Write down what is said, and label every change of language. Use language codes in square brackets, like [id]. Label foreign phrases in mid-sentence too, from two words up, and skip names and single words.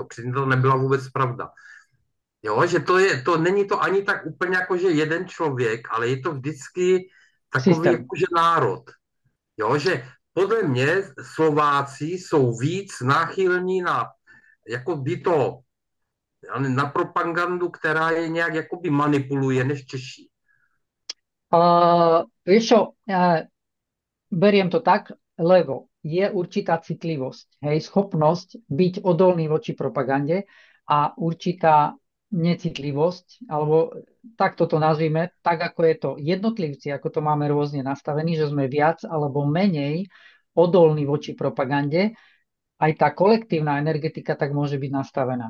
[cs] Přitom to nebyla vůbec pravda. Jo, že to není to ani tak úplně jako, že jeden člověk, ale je to vždycky takový jakože národ. Jo, že podle mě Slováci jsou víc náchylní na jakoby to na propagandu, která je nějak jakoby manipuluje, než Češi. [sk] Vieš čo, beriem to tak, lebo je určitá citlivosť, hej, schopnosť byť odolný voči propagande a určitá necitlivosť, alebo takto to nazvime, tak ako je to jednotlivci, ako to máme rôzne nastavení, že sme viac alebo menej odolní voči propagande, aj tá kolektívna energetika tak môže byť nastavená.